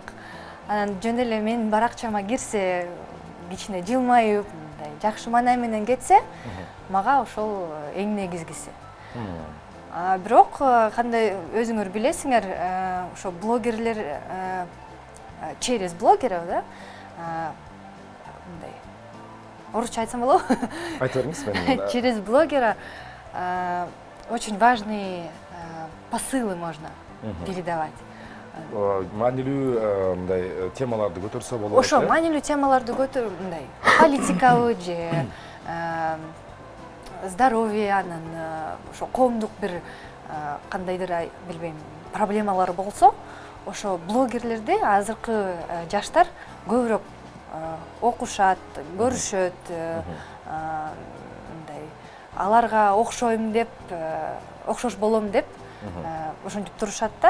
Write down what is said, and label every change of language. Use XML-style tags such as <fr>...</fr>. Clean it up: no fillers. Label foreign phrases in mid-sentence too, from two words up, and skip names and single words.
<ky>Анан жөн эле менин баракчама кирсе, кичине жылмайып, мындай жакшы маанай менен кетсе, мага ошол эң негизгиси. Бирок кандай өзүңөр билесиңер, ошо блогерлер</ky> <ru>через блогеров,</ru> <ky>да? Мындай орусча айтсам болобу? Айта бериңиз, мен.</ky> <ru>Через блогера очень важные посылы можно передавать.</ru> <ky>Маанилүү мындай темаларды көтөрсө болот. Ошо маанилүү темаларды көтөрүп, мындай политикабы же здоровье, анан ошо коомдук бир кандайдыр билбейм проблемалар болсо, ошо блогерлерди азыркы жаштар көбүрөөк окушат, көрүшөт, мындай аларга окшойм деп, окшош болом деп ошентип турушат да.</ky>